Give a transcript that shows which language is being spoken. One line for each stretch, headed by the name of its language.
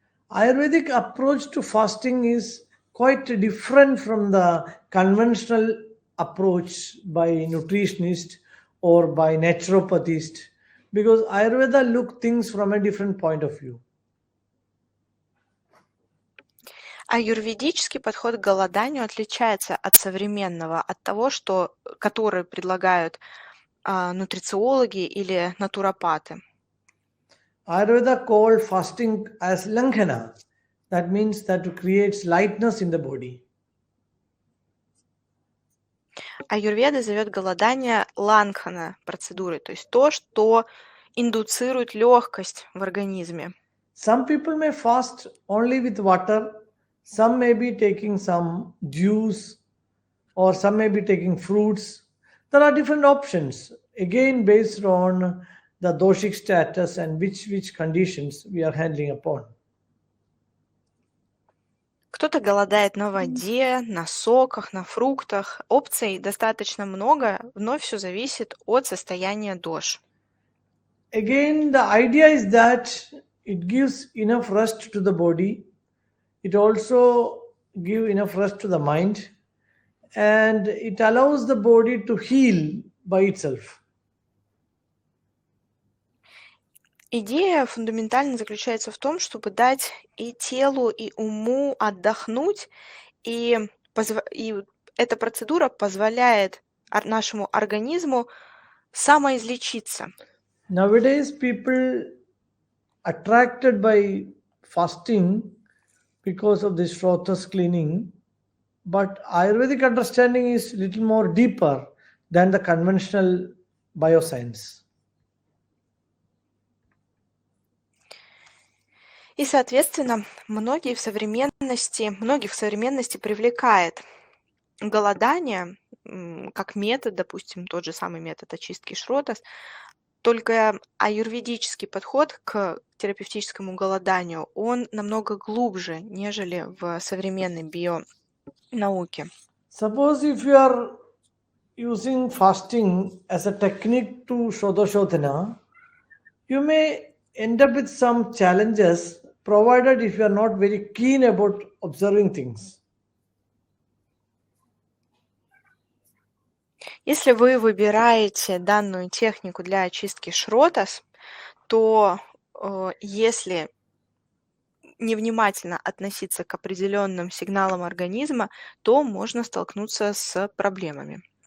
English: Ayurvedic approach to fasting is quite different from the conventional approach by nutritionist or by naturopathist, because Ayurveda look things from a different point of view.
Russian: Аюрведический подход к голоданию отличается от современного, от того, который предлагают нутрициологи или натуропаты.
English: Ayurveda called fasting as langhana. That means that it creates lightness in the body.
Russian: Аюрведа зовет голодание лангхана процедурой, то есть то, что индуцирует легкость в организме.
English: Some people may fast only with water, some may be taking some juice, or some may be taking fruits. There are different options, again based on the doshic status and which conditions we are handling upon.
Russian: Кто-то голодает на воде, на соках, на фруктах. Опций достаточно много, вновь все зависит от состояния дош.
English: Again, the idea is that it gives enough rest to the body, it also gives enough rest to the mind, and it allows the body to heal by itself.
Russian: Идея фундаментально заключается в том, чтобы дать и телу, и уму отдохнуть, и эта процедура позволяет нашему организму самоизлечиться.
English: Nowadays, people attracted by fasting because of this Shrotas cleaning, but Ayurvedic understanding is little more deeper than the conventional bioscience.
Russian: И, соответственно, многих в современности привлекает голодание как метод, допустим, тот же самый метод очистки Шротас, только аюрведический подход к терапевтическому голоданию, он намного глубже, нежели в современной бионауке.
English: Suppose if you are using fasting as a technique to Srotorodha, you may end up with some challenges provided if you are not very keen about observing things.
Russian: Если вы выбираете данную технику для очистки Шротас, то если невнимательно относиться к определенным сигналам организма, то можно столкнуться с проблемами.